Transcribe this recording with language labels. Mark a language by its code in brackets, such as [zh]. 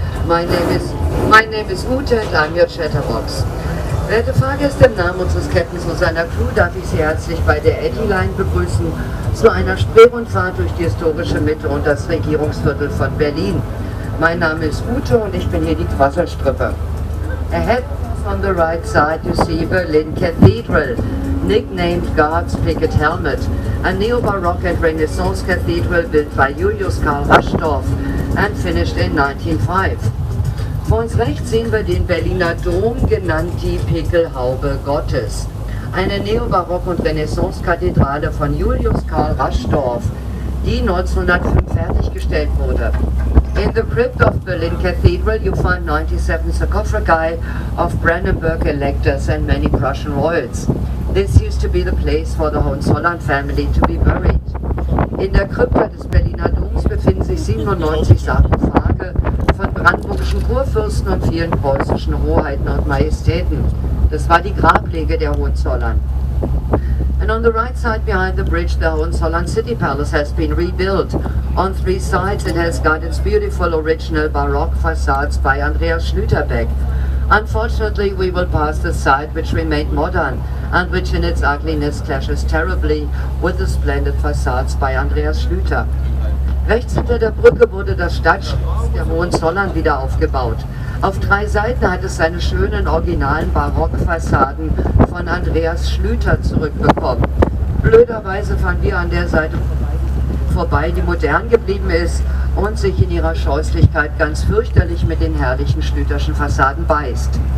[en] My name is Ute and I'm your Chatterbox. [de] Werte Fahrgäste, im Namen unseres Captains und seiner Crew darf ich Sie herzlich bei der Eddy line begrüßen zu einer Spreerundfahrt durch die historische Mitte und das Regierungsviertel von Berlin. Mein Name ist Ute und ich bin hier die Quasselstrippe. [en] Ahead on the right side you see Berlin Cathedral, nicknamed God's Picket Helmet, a neo-Baroque and Renaissance cathedral built by Julius Karl Raschdorff and finished in 1905. [de] Vor uns rechts sehen wir den Berliner Dom, genannt die Pickelhaube Gottes. Eine Neobarock- und Renaissance-Kathedrale von Julius Karl Raschdorff, die 1905 fertiggestellt wurde. [en] In the crypt of Berlin Cathedral you find 97 sarcophagi of Brandenburg electors and many Prussian royals. This used to be the place for the Hohenzollern family to be buried. [de] In der Krypta des Berliner Doms befinden sich 97 Sarkophage von brandenburgischen Kurfürsten und vielen preußischen Hoheiten und Majestäten. Das war die Grablege der Hohenzollern. [en] And on the right side behind the bridge, the Hohenzollern City Palace has been rebuilt. On three sides it has got its beautiful original Baroque facades by Andreas Schlüterbeck. Unfortunately, we will pass the side which remained modern and which in its ugliness clashes terribly with the splendid facades by Andreas Schlüter. [de] Rechts hinter der Brücke wurde das Stadtschloss der Hohenzollern wieder aufgebaut. Auf drei Seiten hat es seine schönen originalen Barockfassaden von Andreas Schlüter zurückbekommen. Blöderweise fahren wir an der Seite vorbei, die modern geblieben ist und sich in ihrer Scheußlichkeit ganz fürchterlich mit den herrlichen Schlüterschen Fassaden beißt.